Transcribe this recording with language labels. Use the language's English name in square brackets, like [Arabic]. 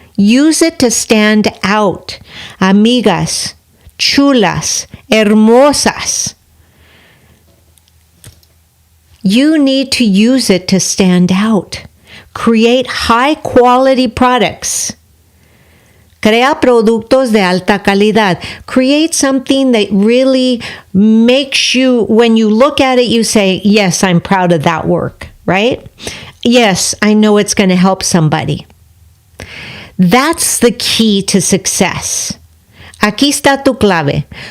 [English] Use it to stand out. [Spanish] Amigas, chulas, hermosas. [English] You need to use it to stand out. Create high quality products. [Spanish] Crea productos de alta calidad. [English] Create something that really makes you, when you look at it, you say, yes, I'm proud of that work, right? Yes, I know it's going to help somebody. That's the key to success. [Spanish] Aquí está tu clave.